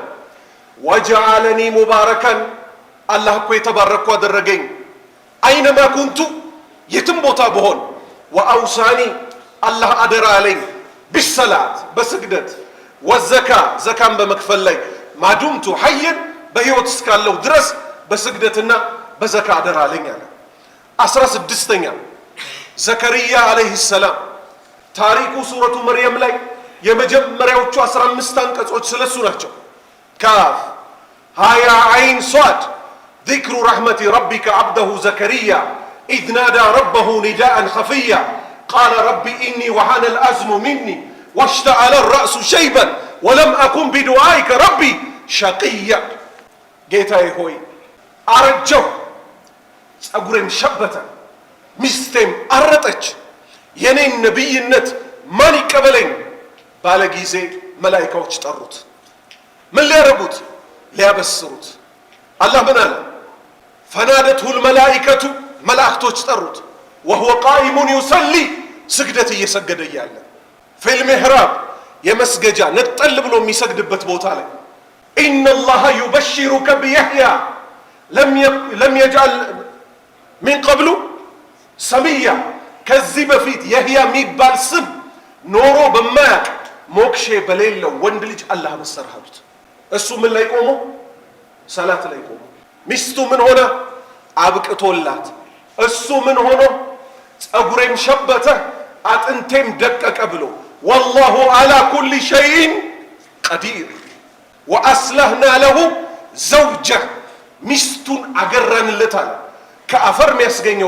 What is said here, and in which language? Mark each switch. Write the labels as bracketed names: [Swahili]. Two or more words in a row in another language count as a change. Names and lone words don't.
[Arabic] وجعلني مباركا [Amharic] አላህ እኮ የተባረኩ አደረገኝ፣ [Arabic] أينما كنت [Amharic] የትም ቦታ ብሆን፣ ወአውሳኒ አላህ አደራ አለኝ፣ ቢሰላት በስግደት፣ ወዘካ ዘካን በመክፈል ላይ፣ [Arabic] ما دمت حيا [Amharic] በህይወት እስካለሁ ድረስ በስግደትና በዘካ አደራ አለኝ አለ። 16ኛ ዘከርያ አለይሂ ሰላም ታሪኩ ሱረቱ መርየም ላይ የመጀመሪያዎቹ 15 አንቀጾች ስለሱ ናቸው። ካፍ [Arabic] ها يا عين صاد ذكر رحمة ربك عبده زكريا إذ نادى ربه نداء خفيا قال رب إني وهن العظم مني واشتعل الرأس شيبا ولم أكن بدعائك ربي شقيا [Amharic] ጌታዬ ሆይ አረጀሁ፣ ጸጉሬም ሸበተ፣ ሚስቴም አረጠች፣ የኔን ነብይነት ማን ይቀበለኝ ባለ ጊዜ መላእክቶች ጠሩት። ምን ሊያረጉት? ሊያበስሩት። አላህ ምን አለ? [Arabic] فنادته الملائكة [Amharic] መላእክቶች ጠሩት። [Arabic] وهو قائم يصلي [Amharic] ስግደት እየሰገደ እያለ [Arabic] في المحراب [Amharic] የመስገጃ ነጠል ብሎ የሚሰግድበት ቦታ ላይ [Arabic] إن الله يبشرك بيحيى لم يجعل من قبل سميا [Amharic] ከዚህ በፊት የህያ የሚባል ስም ኖሮ በማያቅ ሞክሼ በሌለው ወንድ ልጅ አላህ መሰረሃሉት። እሱ ምን ላይ ቆሞ? ሰላት ላይ ቆሞ። ሚስቱ ምን ሆነ? አብቅቶላት። እሱ ምን ሆኖ? ጸጉሬም ሸበተ አጥንቴም ደቀቀ ብሎ [Arabic] والله على كل شيء قدير وأصلحنا له زوجه [Amharic] ሚስቱን አገረንለታል። ከአፈር የሚያስገኘው